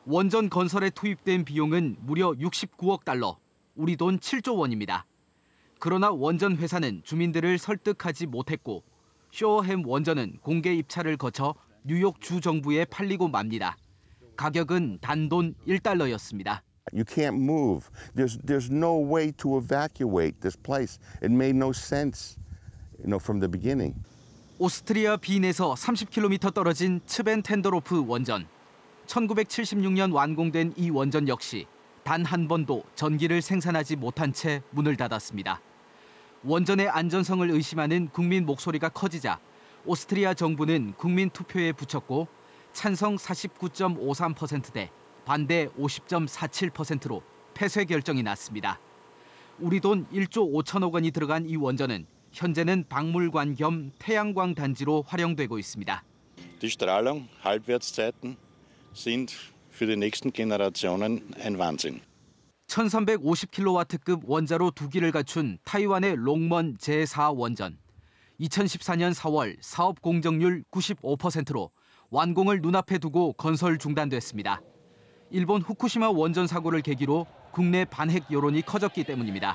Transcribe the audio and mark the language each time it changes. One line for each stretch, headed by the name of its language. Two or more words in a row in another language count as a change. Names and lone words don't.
Korean: 원전 건설에 투입된 비용은 무려 69억 달러, 우리 돈 7조 원입니다. 그러나 원전 회사는 주민들을 설득하지 못했고 쇼어햄 원전은 공개 입찰을 거쳐 뉴욕 주 정부에 팔리고 맙니다. 가격은 단돈 1달러였습니다.
English: You can't move. There's no way to evacuate this place. It made no sense, from the beginning.
Korean: 오스트리아 빈에서 30km 떨어진 츠벤텐더로프 원전. 1976년 완공된 이 원전 역시 단 한 번도 전기를 생산하지 못한 채 문을 닫았습니다. 원전의 안전성을 의심하는 국민 목소리가 커지자 오스트리아 정부는 국민 투표에 붙였고 찬성 49.53%대 반대 50.47%로 폐쇄 결정이 났습니다. 우리 돈 1조 5천억 원이 들어간 이 원전은 현재는 박물관 겸 태양광 단지로 활용되고 있습니다.
German: Die Strahlung, Halbwertszeiten sind für die nächsten Generationen ein Wahnsinn.
Korean: 1350kW급 원자로 2기를 갖춘 타이완의 롱먼 제4 원전. 2014년 4월 사업 공정률 95%로 완공을 눈앞에 두고 건설 중단됐습니다. 일본 후쿠시마 원전 사고를 계기로 국내 반핵 여론이 커졌기 때문입니다.